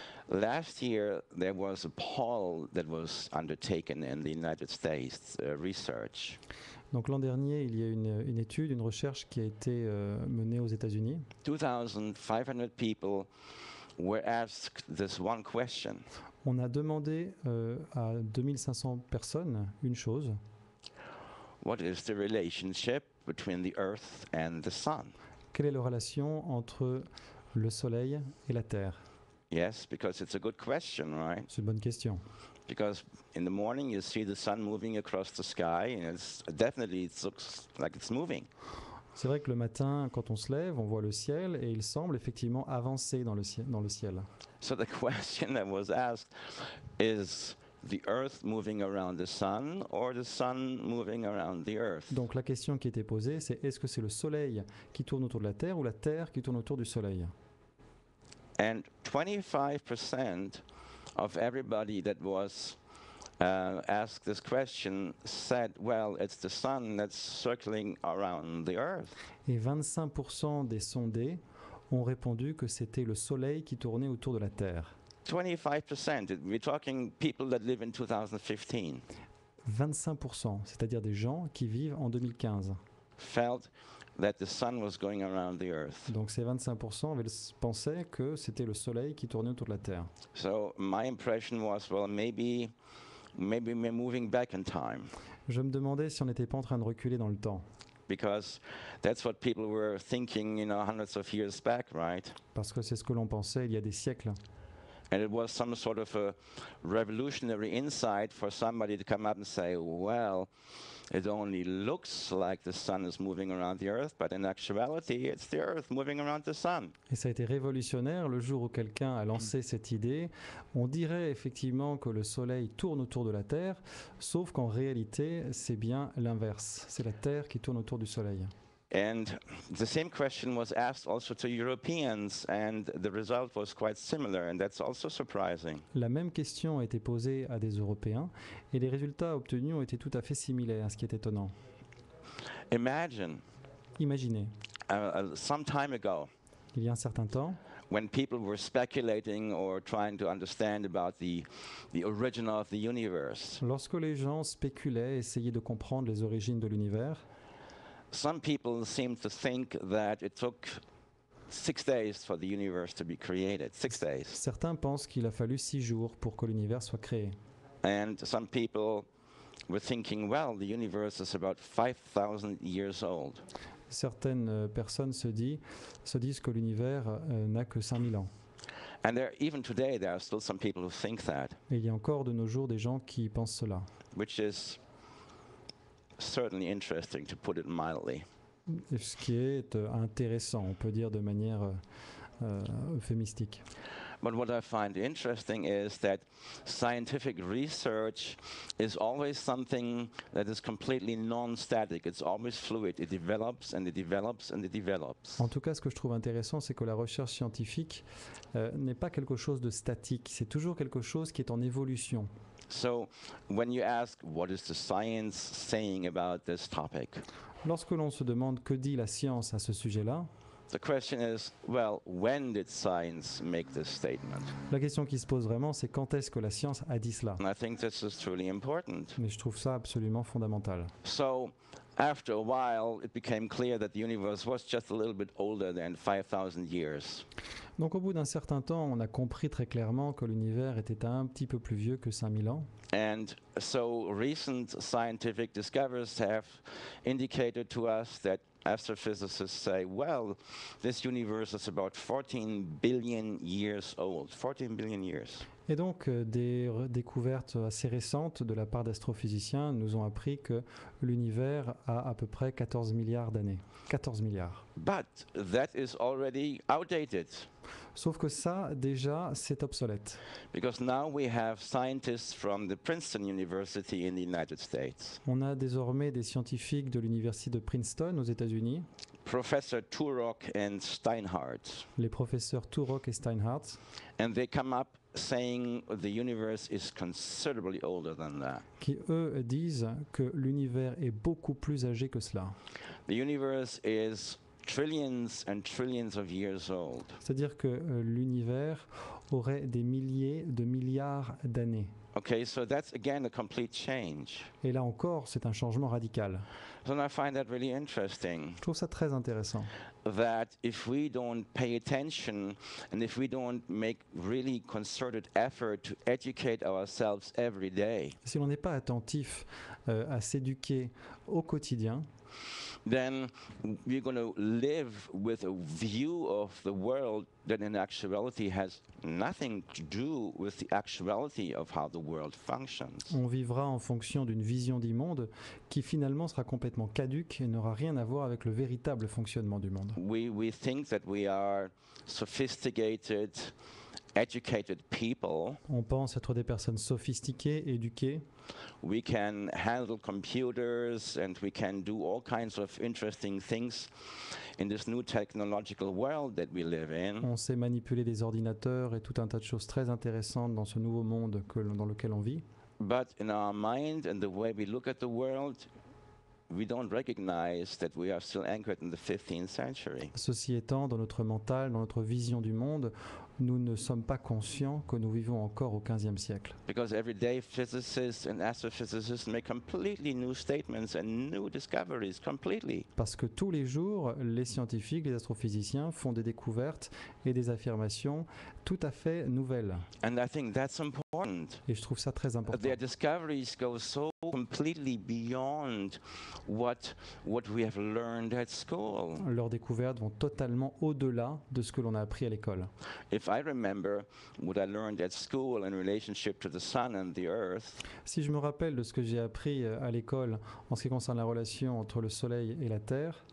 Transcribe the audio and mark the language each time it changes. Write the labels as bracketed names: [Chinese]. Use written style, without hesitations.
[English] last year there was a poll that was undertaken in the United States, research. [French] donc l'an dernier, il y a une étude, une recherche qui a été menée aux États-Unis. [English] 2,500 people were asked this one question. [French] On a demandé à 2500 personnes une chose. [English] What is the relationship between the Earth and the Sun? [French] Quelle est la relation entre le Soleil et la Terre? [English] Yes, because it's a good question, right? [French] C'est une bonne question. [English] Because in the morning you see the sun moving across the sky, and it's definitely it looks like it's moving. [French] C'est vrai que le matin, quand on se lève, on voit le ciel et il semble effectivement avancer dans le ciel. [English] So the question that was asked is the earth moving around the sun or the sun moving around the earth? [French] Donc la question qui était posée, c'est est-ce que c'est le soleil qui tourne autour de la Terre ou la Terre qui tourne autour du soleil? [English] And 25% of everybody that was asked this question said, well, it's the sun that's circling around the earth. [French] Et 25% des sondés ont répondu que c'était le soleil qui tournait autour de la Terre. [English] 25%. We're talking people that live in 2015. [French] 25%, c'est-à-dire des gens qui vivent en 2015. [English] Felt that the sun was going around the earth. [French] Donc ces 25% pensaient que c'était le soleil qui tournait autour de la Terre. [English] So my impression was, well, maybe we're moving back in time, [French] Je me demandais si on n'était pas en train de reculer dans le temps, [English] because that's what people were thinking, hundreds of years back, right? [French] parce que c'est ce que l'on pensait il y a des siècles. [English] And it was some sort of a revolutionary insight for somebody to come up and say, well, it only looks like the sun is moving around the earth, but in actuality, it's the earth moving around the sun. [French] Et ça a été révolutionnaire le jour où quelqu'un a lancé cette idée. On dirait effectivement que le soleil tourne autour de la Terre, sauf qu'en réalité, c'est bien l'inverse. C'est la Terre qui tourne autour du soleil. [English] And the same question was asked also to Europeans, and the result was quite similar, and that's also surprising. [French] La même question a été posée à des Européens et les résultats obtenus ont été tout à fait similaires, ce qui est étonnant. [English] Imagine, [French] Imaginez, [English] some time ago, [French] il y a un certain temps, [English] when people were speculating or trying to understand about the origin of the universe, [French] lorsque les gens spéculaient, essayaient de comprendre les origines de l'univers, [English] some people seemed to think that it took 6 days for the universe to be created. 6 days. [French] certains pensent qu'il a fallu 6 jours pour que l'univers soit créé. [English] And some people were thinking, well, the universe is about 5,000 years old. [French] Certaines personnes se disent que l'univers n'a que 5000 ans. [English] And even today, there are still some people who think that, [French] Et il y a encore de nos jours des gens qui pensent cela. [English] which is certainly interesting, to put it mildly. [French] Et ce qui est intéressant, on peut dire de manière euphémistique. [English] But what I find interesting is that scientific research is always something that is completely non-static. It's always fluid. It develops and it develops and it develops. [French] En tout cas, ce que je trouve intéressant, c'est que la recherche scientifique n'est pas quelque chose de statique, c'est toujours quelque chose qui est en évolution. [English] So when you ask, what is the science saying about this topic? [French] Lorsque l'on se demande que dit la science à ce sujet-là, [English] The question is, well, when did science make this statement? [French] la question qui se pose vraiment, c'est quand est-ce que la science a dit cela? [English] And I think this is truly important. [French] Mais je trouve ça absolument fondamental. [English] So after a while, it became clear that the universe was just a little bit older than 5,000 years. [French] Donc au bout d'un certain temps, on a compris très clairement que l'univers était un petit peu plus vieux que 5000 ans. [English] And so recent scientific discoveries have indicated to us that astrophysicists say, well, this universe is about 14 billion years old. 14 billion years. [French] Et donc, des découvertes assez récentes de la part d'astrophysiciens nous ont appris que l'univers a à peu près 14 milliards d'années. 14 milliards. [English] But that is already outdated, [French] Sauf que ça, déjà, c'est obsolète. [English] because now we have scientists from the Princeton University in the United States, [French] On a désormais des scientifiques de l'université de Princeton aux États-Unis, [English] Professor Turok and Steinhardt, [French] les professeurs Turok et Steinhardt, [English] and they come up saying the universe is considerably older than that. [French] qui eux disent que l'univers est beaucoup plus âgé que cela. [English] The universe is trillions and trillions of years old. [French] C'est-à-dire que l'univers aurait des milliers de milliards d'années. [English] Okay, so that's again a complete change. [French] Et là encore, c'est un changement radical. [English] So I find that really interesting, [French] Je trouve ça très intéressant. [English] that if we don't pay attention and if we don't make really concerted effort to educate ourselves every day, [French] Si l'on n'est pas attentif à s'éduquer au quotidien, [English] then we're going to live with a view of the world that in actuality has nothing to do with the actuality of how the world functions. [French] On vivra en fonction d'une vision du monde qui finalement sera complètement caduque et n'aura rien à voir avec le véritable fonctionnement du monde. [English] We think that we are sophisticated, educated people. [French] On pense être des personnes sophistiquées, éduquées. [English] We can handle computers and we can do all kinds of interesting things in this new technological world that we live in. [French] On sait manipuler des ordinateurs et tout un tas de choses très intéressantes dans ce nouveau monde dans lequel on vit. [English] But in our mind and the way we look at the world, we don't recognize that we are still anchored in the 15th century. [French] Ceci étant, dans notre mental, dans notre vision du monde, nous ne sommes pas conscients que nous vivons encore au XVe siècle. [English] Because every day physicists and astrophysicists make completely new statements and new discoveries completely. [French] Parce que tous les jours, les scientifiques, les astrophysiciens font des découvertes et des affirmations tout à fait nouvelles. [English] And I think that's important. [French] Et je trouve ça très important. [English] Their discoveries go so completely beyond what we have learned at school. [French] Leurs découvertes vont totalement au-delà de ce que l'on a appris à l'école. [English] If I remember what I learned at school in relationship to the sun and the earth, [French] Si je me rappelle de ce que j'ai appris à l'école en ce qui concerne la relation entre le Soleil et la Terre,